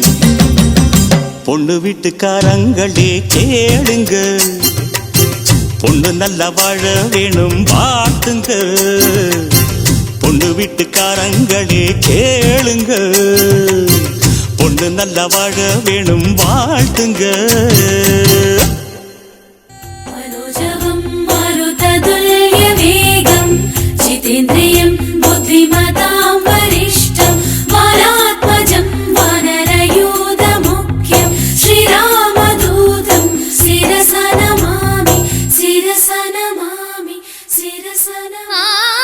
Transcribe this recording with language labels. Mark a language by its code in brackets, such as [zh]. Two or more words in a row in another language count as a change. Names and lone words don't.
[ta] பொண்ணு வீட்டுக்காரங்களே கேளுங்க, பொண்ணு நல்லா வாழ வேணும் வாழ்த்துங்க. பொண்ணு வீட்டுக்காரங்களே கேளுங்க, பொண்ணு நல்லா வாழ வேணும் வாழ்த்துங்க. [sa] मनोजवं मारुततुल्यवेगं जितेन्द्रियं बुद्धिमतां वरिष्ठं वारात्मजं वानरयूथमुख्यं श्रीरामदूतं शिरसा नमामि शिरसा नमामि शिरसा नमामि.